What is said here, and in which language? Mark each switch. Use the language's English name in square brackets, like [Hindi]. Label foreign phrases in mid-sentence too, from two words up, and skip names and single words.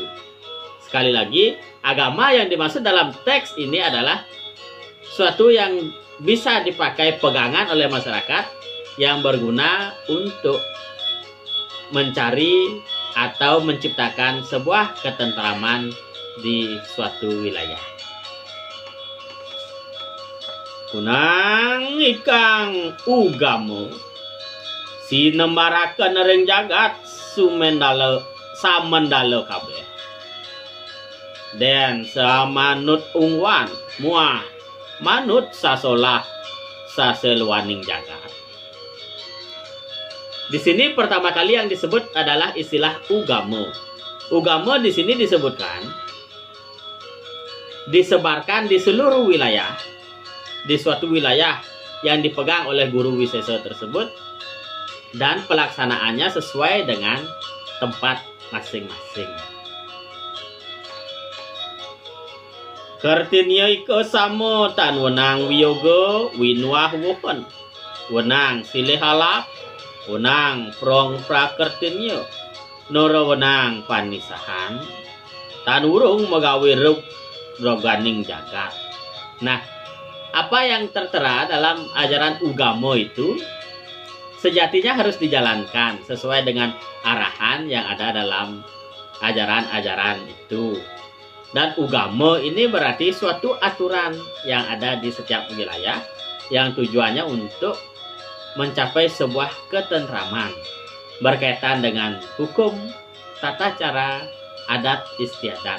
[Indonesian] Sekali lagi, agama yang dimaksud dalam teks ini adalah suatu yang bisa dipakai pegangan oleh masyarakat yang berguna untuk mencari atau menciptakan sebuah ketentraman di suatu wilayah. [Kawi] Kunang ikang ugamo sinembarakeun ring jagat samendala kabeh. Den samanut ungwan muah manut sasolah saseluaning jagat. [Indonesian] Di sini pertama kali yang disebut adalah istilah ugamo. Ugamo di sini disebutkan disebarkan di seluruh wilayah, di suatu wilayah yang dipegang oleh guru wisesa tersebut, dan pelaksanaannya sesuai dengan tempat masing-masing. [Kawi] Kartinya iko samo tan wenang wiyoga winwah wuhon. Wenang silih halap, wenang prong prakertinya, noro wenang panisahan, tan urung magawe ruk roganing jagat. [Indonesian] Nah, apa yang tertera dalam ajaran ugamo itu sejatinya harus dijalankan sesuai dengan arahan yang ada dalam ajaran-ajaran itu. Dan ugamo ini berarti suatu aturan yang ada di setiap wilayah yang tujuannya untuk mencapai sebuah ketentraman berkaitan dengan hukum, tata cara, adat istiadat.